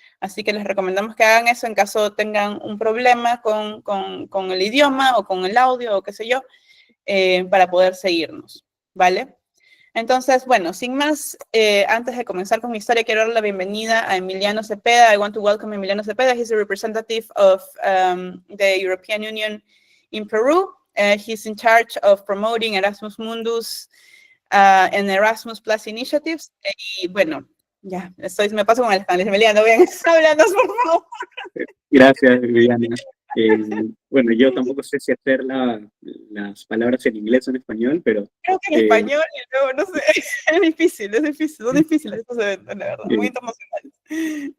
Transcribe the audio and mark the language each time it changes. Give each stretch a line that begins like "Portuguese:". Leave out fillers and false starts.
Spanish: Así que les recomendamos que hagan eso en caso tengan un problema con el idioma o con el audio o qué sé yo, para poder seguirnos, ¿vale? Entonces, bueno, sin más, antes de comenzar con mi historia, quiero dar la bienvenida a Emiliano Cepeda.
English: I want to welcome Emiliano Cepeda. He's a representative of the European Union in Peru. He's in charge of promoting Erasmus Mundus and Erasmus Plus initiatives.
Spanish: Y bueno, ya, me paso con el español. Emiliano, bien, háblanos, por favor. Gracias, Viviana. Bueno, yo tampoco sé si hacer las palabras en inglés o en español, pero... Creo que en español, y luego, no sé, es difícil, son difíciles estos eventos, la verdad, muy internacionales.